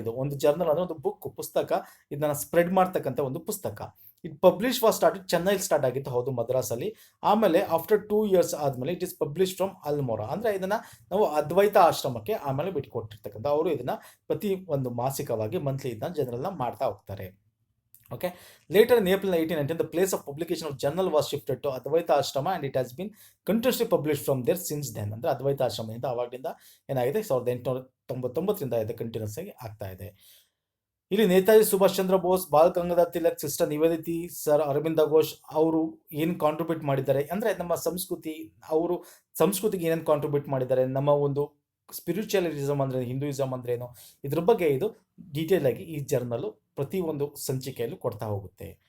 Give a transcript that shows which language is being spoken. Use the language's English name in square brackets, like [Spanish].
[Kannada] ಇದು ಒಂದು ಜರ್ನಲ್ ಅಂದರೆ ಒಂದು ಪುಸ್ತಕ. ಇದನ್ನು ಸ್ಪ್ರೆಡ್ ಮಾಡ್ತಕ್ಕಂಥ ಒಂದು ಪುಸ್ತಕ. [English] it publish was started [Kannada] ಚೆನ್ನೈಲಿ start ಆಗಿತ್ತು, ಹೌದು, ಮದ್ರಾಸಲ್ಲಿ. ಆಮೇಲೆ [English] after 2 years [Kannada] ಆದಮೇಲೆ [English] It is publish from Almora. [Kannada] ಅಂದರೆ ಇದನ್ನು ನಾವು ಅದ್ವೈತ ಆಶ್ರಮಕ್ಕೆ ಆಮೇಲೆ ಬಿಟ್ಕೊಟ್ಟಿರ್ತಕ್ಕಂಥ. ಅವರು ಇದನ್ನು ಪ್ರತಿ ಒಂದು ಮಾಸಿಕವಾಗಿ, ಮಂತ್ಲಿ ಇದನ್ನ ಜನರಲ್ನ ಮಾಡ್ತಾ ಹೋಗ್ತಾರೆ. [English] Okay. Later in April 1819, the place of publication of journal was shifted to Advaita Ashrama and it has been continuously published from there since then. [Kannada] ಅಂದರೆ ಅದ್ವೈತ ಆಶ್ರಮದಿಂದ ಆವಾಗಲಿಂದ ಏನಾಗಿದೆ 1899ರಿಂದ ಇದು ಕಂಟಿನ್ಯೂಸ್ ಆಗಿ ಆಗ್ತಾ ಇದೆ. ಇಲ್ಲಿ Netaji Subhash Chandra Bose, ball Gangadhar Tilak, sister ನಿವೇದಿತಿ, sir Arvind Ghosh ಅವರು ಏನು ಕಾಂಟ್ರಿಬ್ಯೂಟ್ ಮಾಡಿದ್ದಾರೆ ಅಂದರೆ ನಮ್ಮ ಸಂಸ್ಕೃತಿ, ಅವರು ಸಂಸ್ಕೃತಿಗೆ ಏನೇನು ಕಾಂಟ್ರಿಬ್ಯೂಟ್ ಮಾಡಿದ್ದಾರೆ, ನಮ್ಮ ಒಂದು ಸ್ಪಿರಿಚುವಲಿಸಮ್ ಅಂದರೆ ಹಿಂದೂಯಿಸಮ್ ಅಂದ್ರೇನು, ಇದ್ರ ಬಗ್ಗೆ ಇದು ಡೀಟೇಲ್ ಆಗಿ ಈ ಜರ್ನಲ್ಲು ಪ್ರತಿಯೊಂದು ಸಂಚಿಕೆಯಲ್ಲೂ ಕೊಡ್ತಾ ಹೋಗುತ್ತೆ.